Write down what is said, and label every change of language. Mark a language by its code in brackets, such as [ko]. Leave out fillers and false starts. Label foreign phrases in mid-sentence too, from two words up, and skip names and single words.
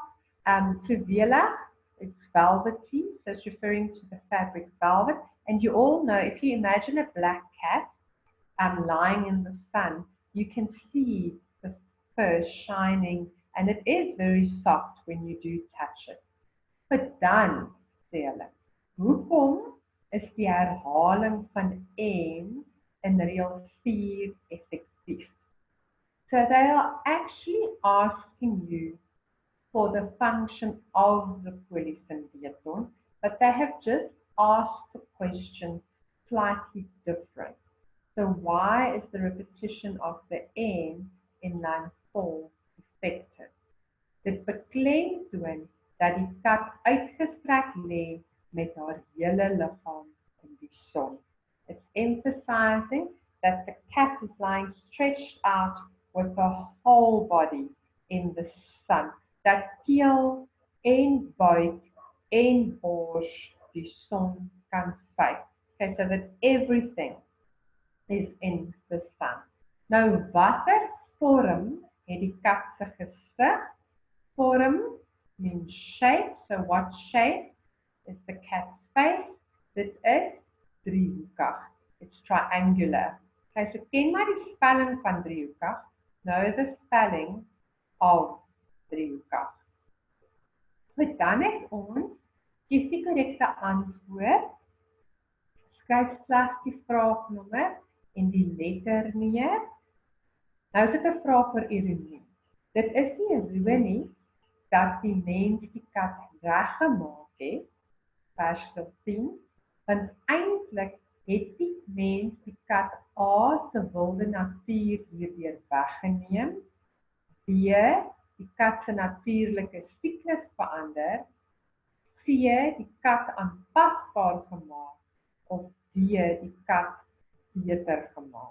[en] Fluwelig, it's velvety, so it's referring to the fabric velvet. And you all know, if you imagine a black cat lying in the sun, you can see the fur shining, and it is very soft when you do touch it. [af] But dan, sê hulle, hoekom is die herhaling van en in reël 4 effektief? [en] So they are actually asking you for the function of the polysyndeton, but they have just asked the question slightly different. So why is the repetition of the N in line 4 effective? [af] Dit beklemtoon dat die kat uitgestrek lê met haar hele liggaam in die son. [en] It's emphasizing that the cat is lying stretched out with her whole body in the sun. [af] Dat keel en buik en bors die son kan vyf. [en] Okay, so that everything is in the sun. [af] Nou, watter vorm het die kat se gesig? [en] Form means shape. So what shape is the cat's face? [af] Dit is driehoekig. [en] It's triangular. Okay, so [af] ken maar die spelling van driehoekig. [en] Know the spelling of driehoekig. [af] Goed, dan het ons kies die korrekte antwoord. Skryf slegs die vraagnommer en die letter neer. Nou is dit 'n vraag vir ironie. Dit is nie 'n ironie dat die mens die kat reggemaak het, vers 10, want eintlik het die mens die kat A se wilde natuur hierdeur weggeneem, B die kat se natuurlike siklus verander, C die kat aanpasbaar gemaak, of D die kat beter gemaak.